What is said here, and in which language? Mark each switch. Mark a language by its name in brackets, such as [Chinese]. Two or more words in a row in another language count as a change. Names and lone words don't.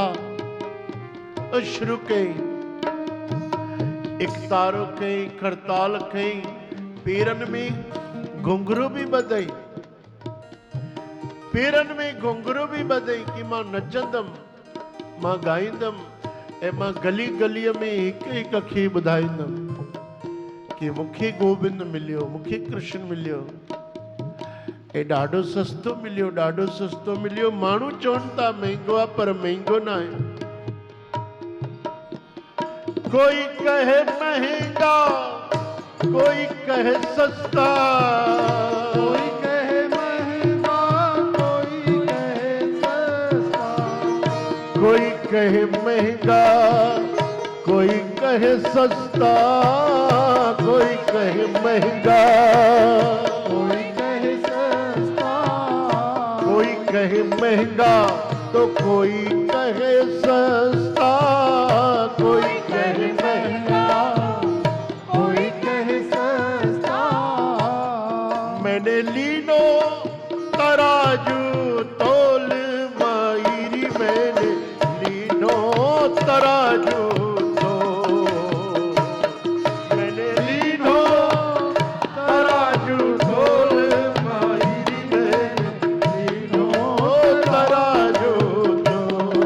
[Sindhi] शुरू कई, इकतारो कई, खड़ताल कई, पेरनि में घुंघरू बि ॿधई, पेरनि में घुंघरू बि ॿधई कि मां नचंदमि, मां ॻाईंदमि, ऐं मां गली गलीअ में हिकु हिकु खे ॿुधाईंदमि कि मूंखे गोबिंद मिलियो, मूंखे कृष्ण मिलियो, ऐं ॾाढो सस्तो मिलियो, ॾाढो सस्तो मिलियो। माण्हू चवनि था महांगो आहे, पर महांगो न आहे। [Hindi] कोई कहे महंगा, कोई कहे सस्ता, कोई कहे महंगा, कोई कहे सस्ता, कोई कहे महंगा, कोई कहे सस्ता, कोई कहे महंगा, कोई कहे सस्ता, कोई कहे महंगा तो कोई कहे सस्ता, कोई कहे महंगा, कोई कहे सस्ता। मैंने लीनो तराजू तोल मायरी, मैंने लीनो तराजू तोल, मैंने लीनो तराजू तोल मायरी, मैंने लीनो तराजू तोल।